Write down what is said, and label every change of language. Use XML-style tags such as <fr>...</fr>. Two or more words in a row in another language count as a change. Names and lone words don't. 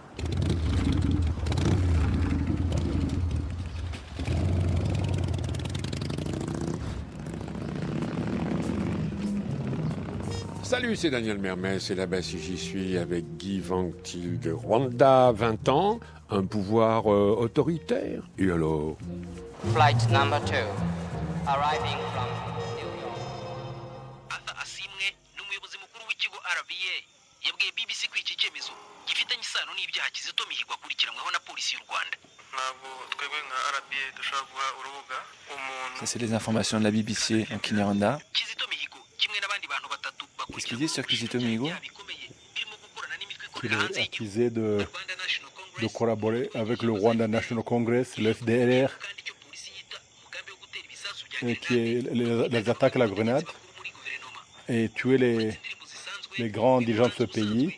<fr>Salut, c'est Daniel Mermès et là-bas si j'y suis avec Guy Vanctil de Rwanda, 20 ans, un pouvoir autoritaire. Et alors?</fr> <en>Flight number 2, arriving from New York.</en> <rw>Asimwe n'umuyobozi mukuru w'ikigo RBA yabwiye BBC ko iki cyemezo gifitanye isano n'ibyaha Kizito Mihigo akurikiranweho na polisi y'u Rwanda. Ntabwo twebwe nka RBA dushobora guha urubuga umuntu.</rw> <fr>Ça c'est les informations de la BBC en Kinyarwanda.</fr> <rw>Kizito Mihigo kimwe n'abandi bantu batatu.</rw> <fr>Qu'est-ce qu'il dit sur Kizito Mihigo? Il est accusé de collaborer avec le Rwanda National Congress, le FDLR, qui est les attaques à la grenade, et tuer les grands dirigeants de ce pays.</fr>